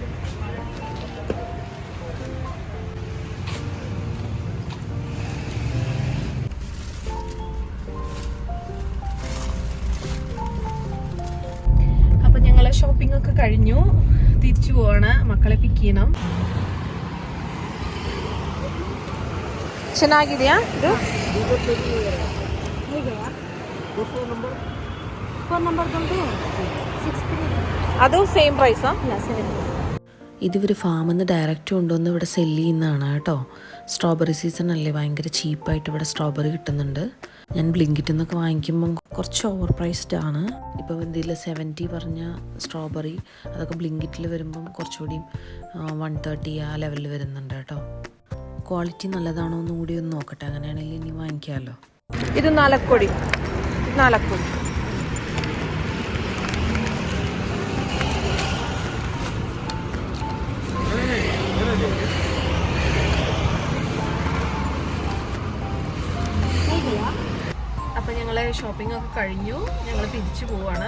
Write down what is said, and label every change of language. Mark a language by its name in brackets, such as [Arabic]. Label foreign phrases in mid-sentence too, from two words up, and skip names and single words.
[Malayalam] അപ്പം ഞങ്ങൾ ഷോപ്പിംഗ് ഒക്കെ കഴിഞ്ഞു, തിരിച്ചു പോവാണ്. മക്കളെ പിക്ക് ചെയ്യണം. [Kannada] ಚೆನ್ನಾಗಿದೆಯಾ ಇದು? ಅದು [English] same price ಆ? [Malayalam] ഇതിവർ ഫാമിൽ നിന്ന് ഡയറക്റ്റ് കൊണ്ടുവന്ന് ഇവിടെ സെല്ല് ചെയ്യുന്നതാണ് കേട്ടോ. [English] strawberry season [Malayalam] അല്ലേ, ഭയങ്കര ചീപ്പായിട്ട് ഇവിടെ സ്ട്രോബെറി കിട്ടുന്നുണ്ട്. ഞാൻ ബ്ലിങ്കിറ്റിൽ നിന്നൊക്കെ വാങ്ങിക്കുമ്പം കുറച്ച് [English] over priced [Malayalam] ആണ്. ഇപ്പോൾ ഇതിൽ 70 പറഞ്ഞ സ്ട്രോബെറി അതൊക്കെ ബ്ലിങ്കിറ്റിൽ വരുമ്പം കുറച്ചുകൂടി 130 ആ ലെവലിൽ വരുന്നുണ്ട് കേട്ടോ. ക്വാളിറ്റി നല്ലതാണോ എന്ന് കൂടി ഒന്ന് നോക്കട്ടെ, അങ്ങനെയാണെങ്കിൽ ഇനി വാങ്ങിക്കാമല്ലോ. [Kannada] ಇದು 4 ಕೊಡಿ. 4 ಕೊಡಿ. [Malayalam] അപ്പം ഞങ്ങൾ ഷോപ്പിംഗ് ഒക്കെ കഴിഞ്ഞു, ഞങ്ങൾ തിരിച്ചു പോവാണ്.